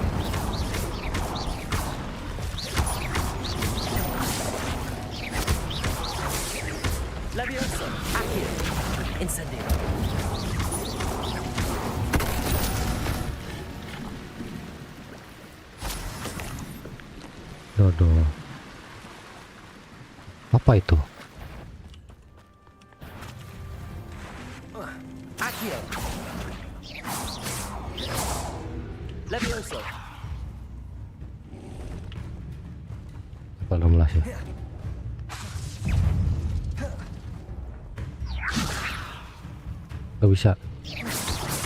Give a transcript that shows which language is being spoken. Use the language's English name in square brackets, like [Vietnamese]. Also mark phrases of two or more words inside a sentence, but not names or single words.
[Indonesian] Levioso, Accio, Incendio. Dodo. Apa itu? Accio. Levioso. Apa 16 ya? Gak bisa.